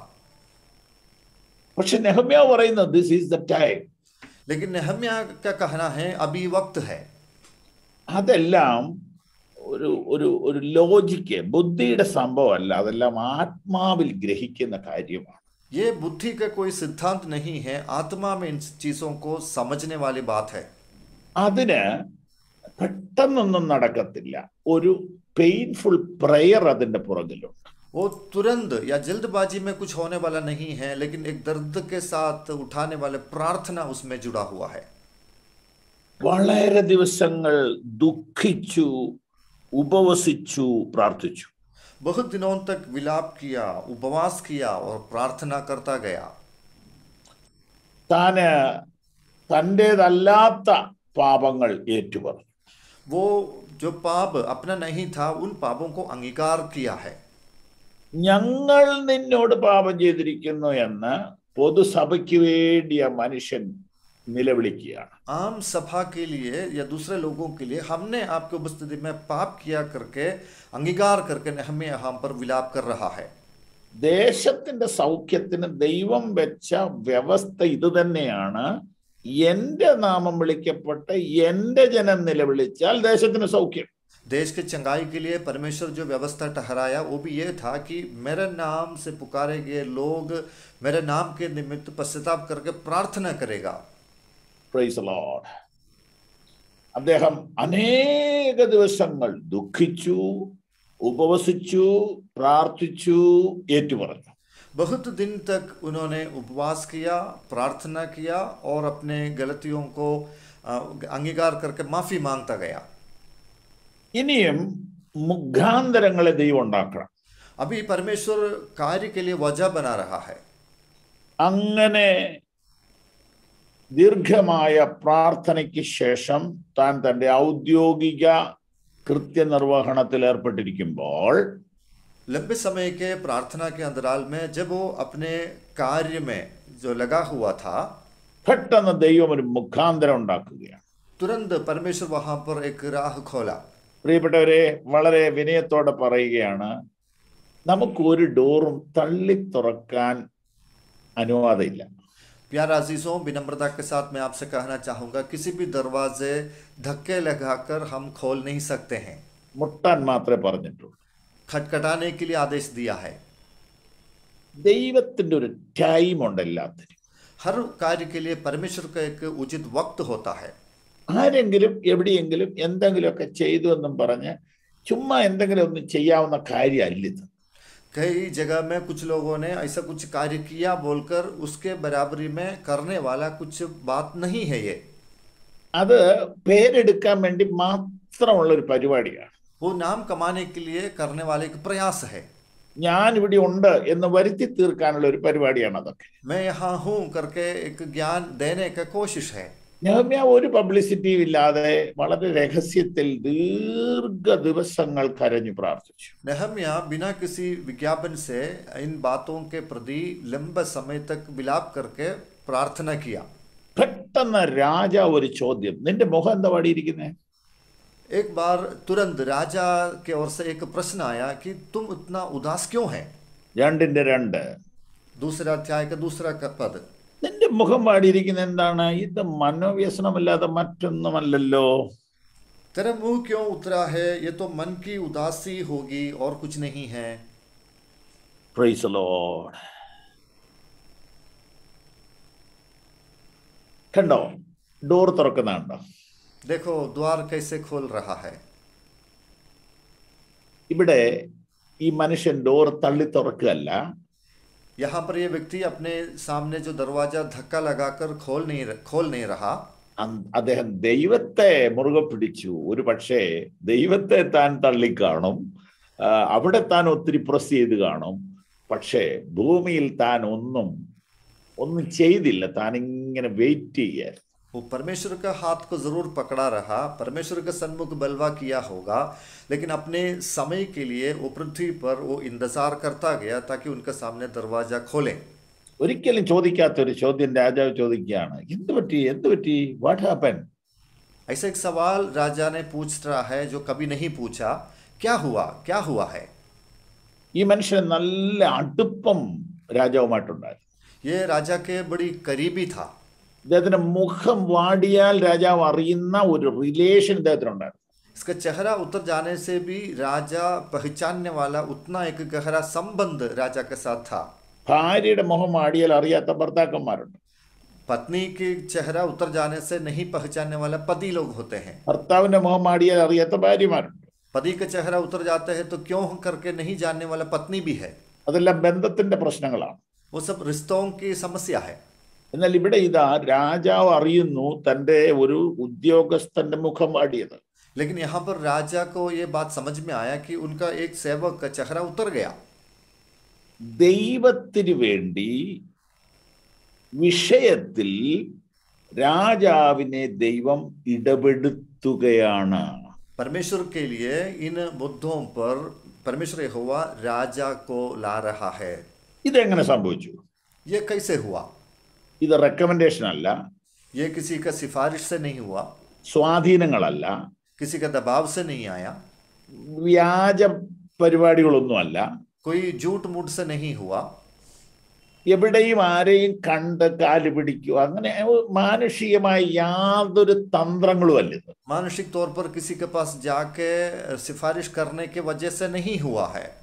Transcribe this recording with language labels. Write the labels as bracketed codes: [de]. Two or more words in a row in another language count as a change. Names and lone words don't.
[ml] പക്ഷെ നെഹമ്യാവ് പറയുന്നത് [en] this is the time. [hi] लेकिन नहम्या का कहना है अभी वक्त है. [ml] അതെല്ലാം ഒരു ലോജിക്ക്, ബുദ്ധിയുടെ സംഭവമല്ല. അതെല്ലാം ആത്മാവിൽ ഗ്രഹിക്കുന്ന കാര്യമാണ്. [hi] ये बुद्धि का कोई सिद्धांत नहीं है, आत्मा में इन चीजों को समझने वाली बात है. [ml] അതിന് പെട്ടെന്നൊന്നും നടക്കത്തില്ല. ഒരു [en] painful prayer [ml] അതിന്റെ പുറകിലുണ്ട്. [hi] वो तुरंत या जल्दबाजी में कुछ होने वाला नहीं है, लेकिन एक दर्द के साथ उठाने वाले प्रार्थना उसमें जुड़ा हुआ है. [ml] വളരെ ദിവസങ്ങൾ ദുഃഖിച്ചു, ഉപവസിച്ചു, പ്രാർത്ഥിച്ചു. [hi] बहुत दिनों तक विलाप किया, उपवास किया और प्रार्थना करता गया. [ml] താന് തൻ്റേതല്ലാത്ത പാപങ്ങൾ ഏറ്റുപറഞ്ഞു. [hi] वो जो पाप अपना नहीं था, उन पापों को अंगीकार किया है. [ml] ഞങ്ങൾ നിന്നോട് പാപം ചെയ്തിരിക്കുന്നു എന്ന് പൊതുസഭയ്ക്ക് വേണ്ടി ആ മനുഷ്യൻ നിലവിളിക്കുകയാണ്. [hi] आम सभा के लिए या दूसरे लोगों के लिए हमने आपकी उपस्थिति में पाप किया करके अंगीकार करके हमें यहाँ पर विलाप कर रहा है. [ml] ദേശത്തിന്റെ സൗഖ്യത്തിന് ദൈവം വെച്ച വ്യവസ്ഥ ഇത് തന്നെയാണ്. എന്റെ നാമം വിളിക്കപ്പെട്ട് എന്റെ ജനം നിലവിളിച്ചാൽ ദേശത്തിന് സൗഖ്യം. [hi] देश के चंगाई के लिए परमेश्वर जो व्यवस्था ठहराया वो भी ये था कि मेरे नाम से पुकारे गए लोग मेरे नाम के निमित्त पश्चाताप करके प्रार्थना करेगा। [en] Praise the Lord. [ml] അദ്ദേഹം അനേക ദിവസങ്ങൾ ദുഃഖിച്ചു, ഉപവസിച്ചു, പ്രാർത്ഥിച്ചു, ഏറ്റുപറഞ്ഞു. [hi] बहुत दिन तक उन्होंने उपवास किया, प्रार्थना किया और अपने गलतियों को अंगीकार करके माफी मांगता गया। [ml] ഇനിയും മുഖാന്തരങ്ങളെ ദൈവം ഉണ്ടാക്കണം. [hi] अभी परमेश्वर कार्य के लिए वजह बना रहा है। [ml] അങ്ങനെ ദീർഘമായ പ്രാർത്ഥനയ്ക്ക് ശേഷം താൻ തൻ്റെ ഔദ്യോഗിക കൃത്യനിർവഹണത്തിൽ ഏർപ്പെട്ടിരിക്കുമ്പോൾ [hi] लंबे समय के प्रार्थना के अंतराल में जब वो अपने कार्य में जो लगा हुआ था, [ml] പെട്ടെന്ന് ദൈവം ഒരു മുഖാന്തരം ഉണ്ടാക്കുകയാണ്. [hi] तुरंत परमेश्वर वहां पर एक राह खोला। [ml] പ്രിയപ്പെട്ടവരെ, വളരെ വിനയത്തോടെ പറയുകയാണ്, നമുക്ക് ഒരു ഡോറും തള്ളി തുറക്കാൻ അനുവാദമില്ല. [hi] प्यारे अजीजों, विनम्रता के साथ मैं आपसे कहना चाहूंगा, किसी भी दरवाजे धक्के लगाकर हम खोल नहीं सकते हैं। [ml] മുട്ടാൻ മാത്രമേ പറഞ്ഞിട്ടുള്ളൂ. [hi] खटखटाने के लिए आदेश दिया है। [ml] ദൈവത്തിന്റെ ഒരു ടൈം ഉണ്ട് എല്ലാത്തിനും. [hi] हर कार्य के लिए परमेश्वर का एक उचित वक्त होता है। [ml] ആരെങ്കിലും എവിടെയെങ്കിലും എന്തെങ്കിലുമൊക്കെ ചെയ്തു എന്നും പറഞ്ഞ് ചുമ്മാ എന്തെങ്കിലും ഒന്നും ചെയ്യാവുന്ന കാര്യമല്ല ഇത്. [hi] कई जगह में कुछ लोगों ने ऐसा कुछ कार्य किया बोलकर उसके बराबरी में करने वाला कुछ बात नहीं है ये। [ml] അത് പേരെടുക്കാൻ വേണ്ടി മാത്രമുള്ള ഒരു പരിപാടിയാണ്. [hi] वो नाम कमाने के लिए करने वाले एक प्रयास है। [ml] ഞാൻ ഇവിടെ ഉണ്ട് എന്ന് വരുത്തി തീർക്കാനുള്ള ഒരു പരിപാടിയാണ് അതൊക്കെ. [hi] मैं यहाँ हूँ करके एक ज्ञान देने का कोशिश है। [ml] നെഹമ്യാ ഒരു പബ്ലിസിറ്റിയും ഇല്ലാതെ വളരെ രഹസ്യത്തിൽ ദീർഘ ദിവസങ്ങൾ കരഞ്ഞു പ്രാർത്ഥിച്ചു. [hi] नेहम्या बिना किसी विज्ञापन से इन बातों के प्रति लंबे समय तक विलाप करके प्रार्थना किया। [ml] പെട്ടെന്ന് രാജാവ് ഒരു ചോദ്യം, നിന്റെ മുഖം എന്താ വാടിയിരിക്കുന്നേ? [hi] एक बार तुरंत राजा के ओर से एक प्रश्न आया कि तुम इतना उदास क्यों है। 2:2 दूसरा अध्याय का दूसरा पद। [ml] നിന്റെ മുഖം വാടിയിരിക്കുന്ന എന്താണ്? ഇത് മനോവ്യസനമല്ലാതെ മറ്റൊന്നുമല്ലല്ലോ. [hi] तेरा मुंह क्यों उतरा है? ये तो मन की उदासी होगी और कुछ नहीं है। [en] Praise the Lord. [ml] കണ്ടോ, ഡോർ തുറക്കുന്നുണ്ടോ? [hi] देखो द्वार कैसे खोल रहा है। [ml] ഇവിടെ ഈ മനുഷ്യൻ ഡോർ തള്ളി തുറക്കുകയല്ല, [hi] यहाँ पर ये व्यक्ति अपने सामने जो दरवाजा धक्का लगाकर खोल नहीं रहा। [ml] അദ്ദേഹം ദൈവത്തെ മുറുകെ പിടിച്ചു. ഒരു പക്ഷേ ദൈവത്തെ താൻ തള്ളിക്കാണും, അവിടെ താൻ ഒത്തിരി പ്രസ് ചെയ്ത് കാണും. പക്ഷേ ഭൂമിയിൽ താൻ ഒന്നും ചെയ്തില്ല. താൻ ഇങ്ങനെ വെയിറ്റ് ചെയ്യായിരുന്നു. [hi] वो परमेश्वर का हाथ को जरूर पकड़ा रहा, परमेश्वर का सन्मुख बलवा किया होगा, लेकिन अपने समय के लिए वो पृथ्वी पर वो इंतजार करता गया ताकि उनके सामने दरवाजा खोले। [ml] ഒരിക്കലും ചോദിക്കാത്തൊരു ചോദ്യം രാജാവ് ചോദിക്കുകയാണ്, എന്ത് പറ്റി, [en] what happen? [hi] ऐसा एक सवाल राजा ने पूछ रहा है जो कभी नहीं पूछा, क्या हुआ है। [ml] ഈ മനുഷ്യൻ നല്ല അടുപ്പം രാജാവുമായിട്ടുണ്ടായിരുന്നു. [hi] ये राजा के बड़ी करीबी था। [ml] ഇദ്ദേഹത്തിന്റെ മുഖം വാടിയാൽ രാജാവ് അറിയുന്ന ഒരു റിലേഷൻ ഇദ്ദേഹത്തിനുണ്ടായിരുന്നു. [hi] इसका चेहरा उतर जाने से भी राजा पहचानने वाला उतना एक गहरा संबंध राजा के साथ था। [ml] ഭാര്യയുടെ മുഖം വാടിയാൽ അറിയാത്ത ഭർത്താക്കന്മാരുണ്ട്. [hi] पत्नी के चेहरा उतर जाने से नहीं पहचानने वाला पति लोग होते हैं। [ml] ഭർത്താവിന്റെ മുഖം വാടിയാൽ അറിയാത്ത ഭാര്യമാരുണ്ട്. [hi] पति का चेहरा उतर जाता है तो क्यों करके नहीं जानने वाला पत्नी भी है। [ml] അതെല്ലാം ബന്ധത്തിന്റെ പ്രശ്നങ്ങളാണ്. [hi] वो सब रिश्तों की समस्या है। [ml] എന്നാൽ ഇവിടെ ഇതാ രാജാവ് അറിയുന്നു തന്റെ ഒരു ഉദ്യോഗസ്ഥന്റെ മുഖം വാടിയത്. [hi] लेकिन यहाँ पर राजा को ये बात समझ में आया कि उनका एक सेवक का चेहरा उतर गया। [ml] ദൈവത്തിന് വേണ്ടി വിഷയത്തിൽ രാജാവിനെ ദൈവം ഇടപെടുത്തുകയാണ്. [hi] परमेश्वर के लिए इन मुद्दों पर परमेश्वर यहोवा राजा को ला रहा है। [ml] ഇതെങ്ങനെ സംഭവിച്ചു? [hi] ये कैसे हुआ? [ml] ഇത് റെക്കമെൻഡേഷൻ അല്ല, [hi] ये किसी का सिफारिश से नहीं हुआ, [ml] സ്വാധീനങ്ങളല്ല, [hi] किसी का दबाव से नहीं आया, [ml] വ്യാജ പരിപാടികളൊന്നുമല്ല. [hi] कोई झूठ मूठ से नहीं हुआ। [ml] എവിടെയും ആരെയും കണ്ട് കാല് പിടിക്കുക, അങ്ങനെ മാനുഷികമായ യാതൊരു തന്ത്രങ്ങളും അല്ല ഇത്. [hi] मानसिक तौर पर किसी के पास जाके सिफारिश करने की वजह से नहीं हुआ है।